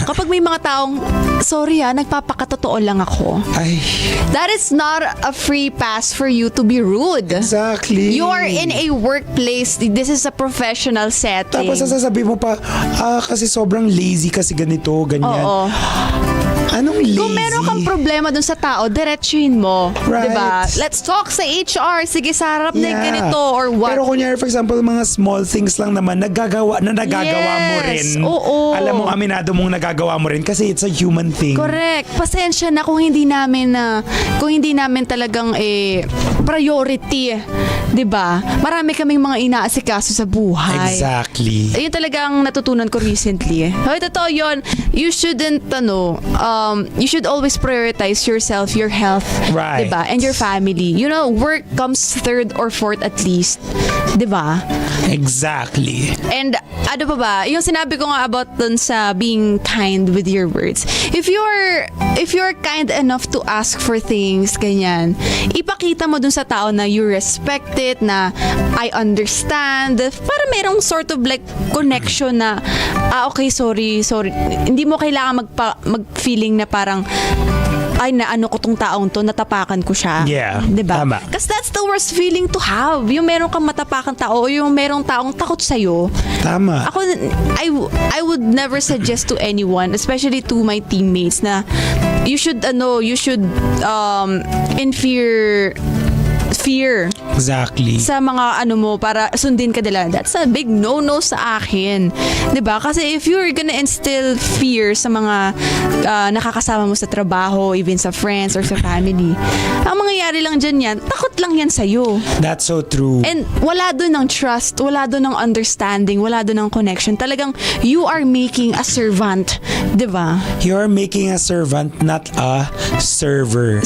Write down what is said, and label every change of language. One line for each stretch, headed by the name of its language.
Filipino: Kapag may mga taong, sorry nagpapakatotoo lang ako. Ay,
English: That is not a free pass for you to be rude. exactly. You are in a workplace. This is a professional setting.
Filipino: Tapos sasabihin mo pa, kasi sobrang lazy kasi ganito, ganyan. Oo. Anong lazy? Kung meron kang problema dun sa tao, diretsuhin mo.
English: Right.
Filipino: Diba?
English: Let's talk
Filipino: sa HR. Sige, sa harap na yung ganito or what. Pero kunyari,
English: for example,
Filipino: mga
English: small things
Filipino: lang naman, nagagawa mo rin. Oo. Alam mo, aminado mong nagagawa mo rin kasi
English: it's a human thing. Correct.
Filipino: Pasensya na kung hindi namin talagang priority. 'Di ba? Marami kaming mga inaasikaso sa buhay.
English: Exactly.
Filipino: Ayun talagang natutunan ko recently. Hoy, totoo yun.
English: You shouldn't, you should always prioritize yourself, your health, Right. diba? And your family. You know, work comes third or fourth at least.
Filipino: Diba?
English: Exactly.
Filipino: And ano pa ba? Yung sinabi ko nga about dun sa
English: being kind with your words. If you're kind enough to ask for things,
Filipino: ganyan, ipakita mo dun sa tao na
English: you respect it, na I understand,
Filipino: para merong
English: sort of like connection na, okay, sorry.
Filipino: Hindi mo kailangan mag-feeling na parang, ay, naano ko tong taong to, natapakan ko siya.
English: Yeah,
Filipino: diba? tama.
English: Kasi that's the worst feeling to have.
Filipino: Yung meron kang matapakan tao o yung merong taong takot sa'yo. Tama.
English: Ako, I would never suggest to anyone, especially to my teammates, na you should in fear Exactly.
Filipino: sa mga para sundin ka nila.
English: That's a big no-no
Filipino: sa akin. 'Di ba? Kasi
English: if you're gonna instill fear
Filipino: sa mga nakakasama mo sa trabaho, even sa
English: friends or
Filipino: sa family, ang mangyayari lang dyan yan, takot lang yan sa'yo.
English: That's so true.
Filipino: And wala doon ng trust, wala doon ng understanding, wala doon ng connection.
English: Talagang you are making a servant.
Filipino: 'Di ba?
English: You're making a servant, not a server.